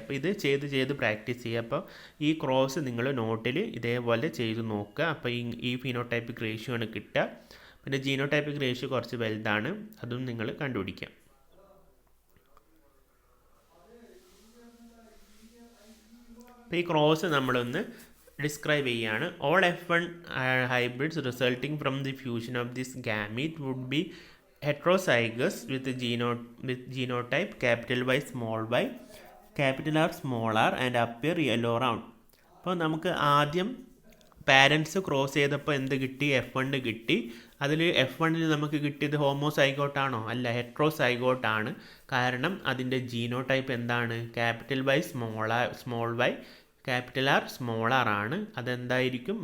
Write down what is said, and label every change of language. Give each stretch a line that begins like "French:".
Malayalam: അപ്പോൾ ഇത് ചെയ്ത് പ്രാക്ടീസ് ചെയ്യുക. അപ്പോൾ ഈ ക്രോസ് നിങ്ങൾ നോട്ടിൽ ഇതേപോലെ ചെയ്ത് നോക്കുക. അപ്പോൾ ഈ ഫിനോടൈപ്പിക് റേഷ്യോ ആണ് കിട്ടുക. പിന്നെ ജീനോടൈപ്പിക് റേഷ്യോ കുറച്ച് വലുതാണ്, അതും നിങ്ങൾ കണ്ടുപിടിക്കാം. അപ്പോൾ ഈ ക്രോസ് നമ്മളൊന്ന് ഡിസ്ക്രൈബ് ചെയ്യുകയാണ്.
English: All F1 hybrids resulting from the fusion of this gamete would be heterozygous with genotype capital Y small y, capital R small r and appear yellow round.
Malayalam: അപ്പോൾ നമുക്ക് ആദ്യം പാരൻസ് ക്രോസ് ചെയ്തപ്പോൾ എന്ത് കിട്ടി? F1 കിട്ടി. അതിൽ F1 നമുക്ക് കിട്ടിയത് ഹോമോസൈഗോട്ടാണോ? അല്ല, ഹെട്രോസൈഗോട്ടാണ്. കാരണം അതിൻ്റെ ജീനോടൈപ്പ് എന്താണ്? Capital Y small Y capital are small R ആണ്. അതെന്തായിരിക്കും?